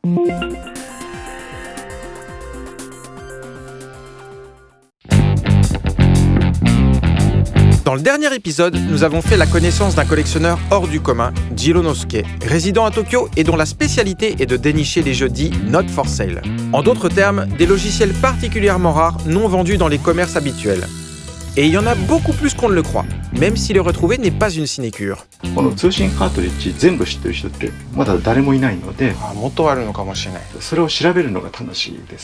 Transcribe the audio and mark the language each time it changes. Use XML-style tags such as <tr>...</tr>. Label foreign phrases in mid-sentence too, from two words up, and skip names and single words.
<fr>Dans le dernier épisode, nous avons fait la connaissance d'un collectionneur hors du commun, Jironosuke, résident à Tokyo et dont la spécialité est de dénicher les jeux dits</fr> <en>not for sale.</en> <fr>En d'autres termes, des logiciels particulièrement rares non vendus dans les commerces habituels. Et il y en a beaucoup plus qu'on ne le croit, même si le retrouver n'est pas une sinécure.</fr> <ja>この通信カートリッジ全部知ってる人ってまだ誰もいないので、もっとあるのかもしれない。それを調べるのが楽しいですね。</ja>